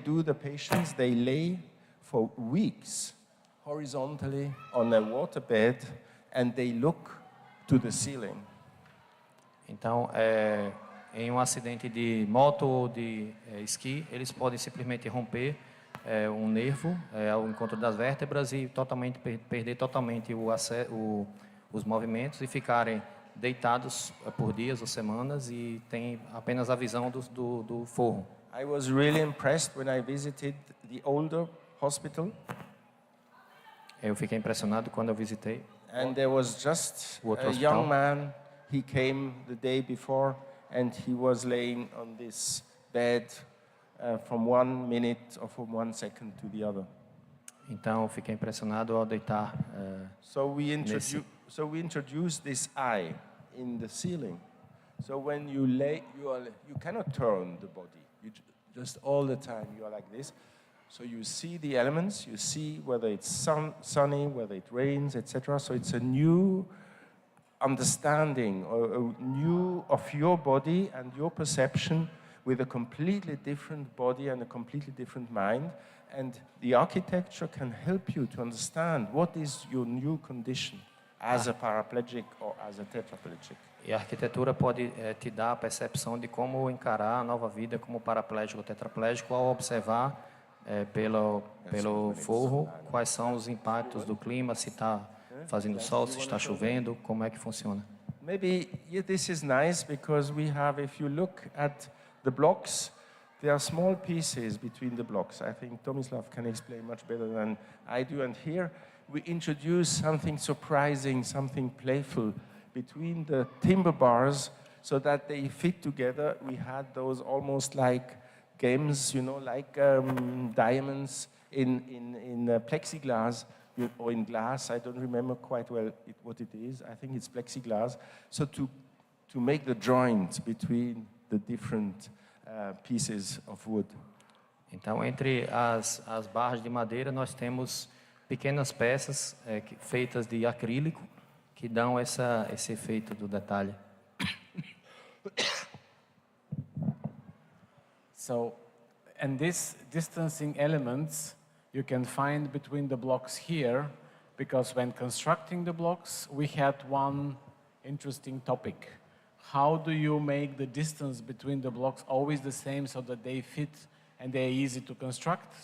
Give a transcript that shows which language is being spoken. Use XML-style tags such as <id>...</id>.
<en>The patients, they lay for weeks horizontally on a waterbed and they look to the ceiling.</en> <pt>Então, em um acidente de moto ou de esqui, eles podem simplesmente romper um nervo ao encontro das vértebras e perder totalmente os movimentos e ficarem deitados por dias ou semanas e tem apenas a visão do forro.</pt> <en>I was really impressed when I visited the older hospital.</en> <pt>Eu fiquei impressionado quando eu visitei.</pt> <en>And there was just a young man, he came the day before and he was laying on this bed from 1 minute or from 1 second to the other.</en> <pt>Então, eu fiquei impressionado ao deitar</pt> <en>So we introduced this eye in the ceiling. So when you lay, you cannot turn the body. You just all the time you are like this. So you see the elements, you see whether it's sunny, whether it rains, etc. So it's a new understanding, or a new of your body and your perception with a completely different body and a completely different mind. And the architecture can help you to understand what is your new condition as a paraplegic or as a tetraplegic.</en> <pt>E a arquitetura pode te dar a percepção de como encarar a nova vida como paraplégico ou tetraplégico ao observar pelo forro quais são os impactos do clima, se está fazendo sol, se está chovendo, como é que funciona.</pt> <en>Maybe this is nice because we have, if you look at the blocks, there are small pieces between the blocks. I think Tomislav can explain much better than I do. And here we introduce something surprising, something playful between the timber bars so that they fit together. We had those almost like games, like diamonds in plexiglass or in glass. I don't remember quite well what it is. I think it's plexiglass. So to make the joint between the different pieces of wood.</en> <pt>Então, entre as barras de madeira, nós temos pequenas peças feitas de acrílico que dão esse efeito do detalhe.</pt> <en>So, and these distancing elements you can find between the blocks here, because when constructing the blocks, we had one interesting topic. How do you make the distance between the blocks always the same so that they fit and they're easy to construct?</en>